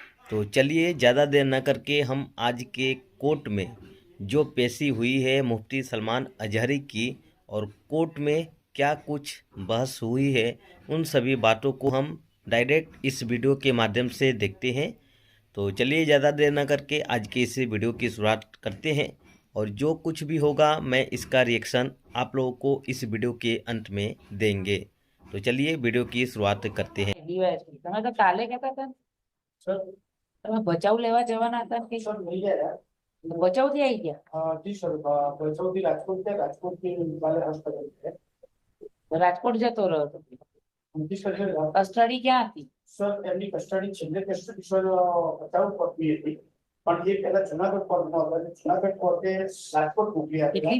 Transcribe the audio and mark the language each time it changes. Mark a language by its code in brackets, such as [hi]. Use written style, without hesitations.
[hi] तो चलिए ज़्यादा देर न करके हम आज के कोर्ट में जो पेशी हुई है मुफ्ती सलमान अजहरी की और कोर्ट में क्या कुछ बहस हुई है, उन सभी बातों को हम डायरेक्ट इस वीडियो के माध्यम से देखते हैं। तो चलिए ज़्यादा देर न करके आज के इस वीडियो की शुरुआत करते हैं और जो कुछ भी होगा मैं इसका रिएक्शन आप लोगों को इस वीडियो के अंत में देंगे। तो चलिए वीडियो की शुरुआत करते हैं। [gu] તમે તો કાલે કહેતા હતા ને, તમે બચાવ લેવા જવાના હતા કે સર [hi] मिल जाएगा। [gu] બચાવ થી આવી ગયા? [hi] जी सर, वैष्णोदेवी राजकोट से राजकोट के वाले हॉस्पिटल है। [gu] રાજકોટ જતો રહ્યો હતો? [hi] जी सर, [gu] કસ્ટડી ક્યાં હતી? સર એમની કસ્ટડી છેલ્લે કસ્ટડી સર બચાવ કોર્ટની હતી, પણ એ પહેલા જુનાગઢ કોર્ટમાં હતા અને જુનાગઢ કોર્ટે રાજકોટ મોકલી આપી.